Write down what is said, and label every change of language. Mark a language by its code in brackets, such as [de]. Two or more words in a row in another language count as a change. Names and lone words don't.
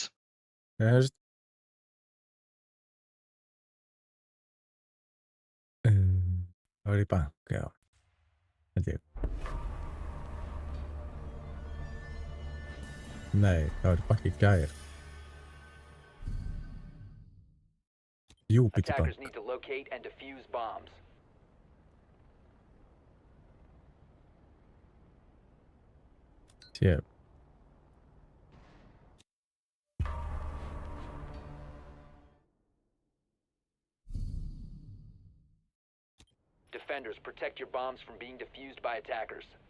[is] Við heyrumst. Það var í bank, já. Held ég. Nei, það var í bank í gær. Jú, býttu bank. [en] Attackers need to locate and defuse bombs. [is] Sér. [en] Defenders, protect your bombs from being defused by attackers.